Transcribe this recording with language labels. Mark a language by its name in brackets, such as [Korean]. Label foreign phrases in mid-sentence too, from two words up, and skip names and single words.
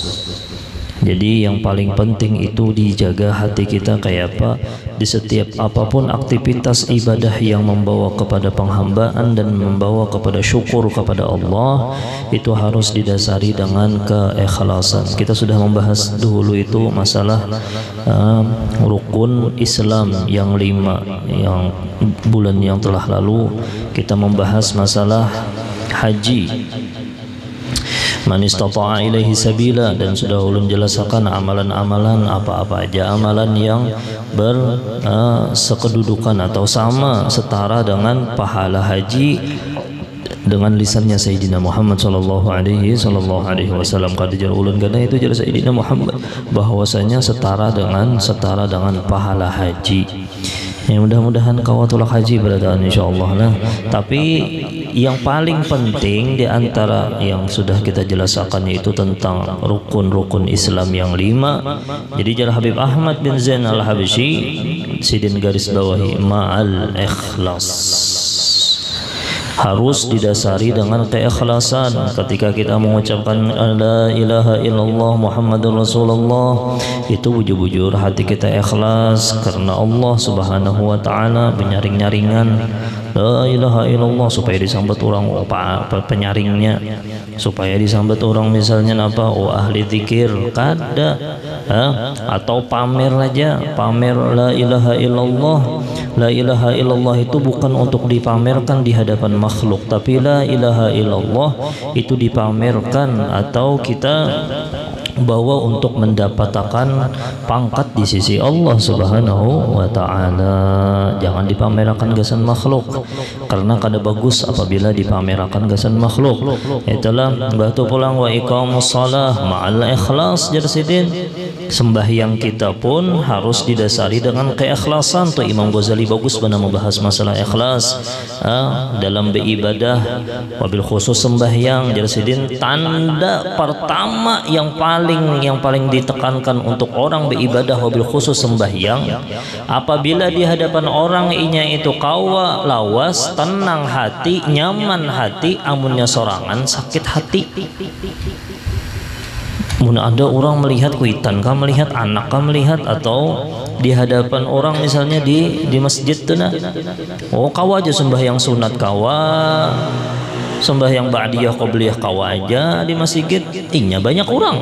[Banjar] Jadi yang paling penting itu dijaga hati kita kayak apa di setiap apapun aktivitas ibadah yang membawa kepada penghambaan dan membawa kepada syukur kepada Allah, itu harus didasari dengan keikhlasan. Kita sudah membahas dulu itu masalah rukun Islam yang 5 yang bulan yang telah lalu. Kita membahas masalah haji, [Arabic] man istata'a ilaihi sabila, [Banjar] dan sudah ulun jelaskan amalan-amalan apa-apa aja amalan yang bersekedudukan atau sama setara dengan pahala haji dengan lisannya Sayyidina Muhammad [Arabic] sallallahu alaihi wasallam. [Banjar] Kada jar ulun kana itu jar Sayyidina Muhammad bahwasanya setara dengan pahala haji. Ya, mudah-mudahan kawatullah haji beradaan insyaallah lah. Tapi yang paling penting di antara yang sudah kita jelaskan yaitu tentang rukun-rukun Islam yang 5. Jadi jar Habib Ahmad bin Zain Al-Habsyi sidin garis bawahi [Arabic] ma'al ikhlas, [Banjar] harus didasari dengan keikhlasan. [Indonesian] Ketika kita mengucapkan [Arabic] la ilaha illallah Muhammadur Rasulullah, [Banjar] itu bujur-bujur hati kita ikhlas karena Allah [Arabic] Subhanahu wa taala [Banjar] menyaring-nyaringan [Arabic] la ilaha illallah [Banjar] supaya disambat orang penyaringnya, supaya disambat orang misalnya apa ahli zikir kada atau pamer aja, [Arabic] pamer la ilaha illallah. La ilaha illallah [Banjar] itu bukan untuk dipamerkan di hadapan makhluk, tapi [Arabic] la ilaha illallah [Banjar] itu dipamerkan atau kita bawa untuk mendapatkan pangkat di sisi Allah [Arabic] Subhanahu wa taala. [Banjar] Jangan dipamerkan gasan makhluk karena kada bagus apabila dipamerkan gasan makhluk. Itulah batu pulang [Arabic] wa iqamus shalah ma'al ikhlas [Banjar] jarsidin. Sembahyang kita pun harus didasari dengan keikhlasan. Tuh Imam Ghazali bagus benar membahas masalah ikhlas dalam beribadah, [Arabic] wabil khusus [Banjar] sembahyang jarsidin. Tanda pertama yang paling ditekankan untuk orang beribadah [Arabic] wabil khusus [Banjar] sembahyang, apabila di hadapan orang inya itu kawa lawas, tenang hati, nyaman hati, amunnya sorangan sakit hati. Muna ada orang melihat kuitan kah, melihat anak kah, melihat atau di hadapan orang misalnya di masjid tuh nah, kawa aja sembahyang sunat kawa, sembahyang [Arabic] ba'diyah qobliyah [Banjar] kawa aja di masjid, inya banyak orang.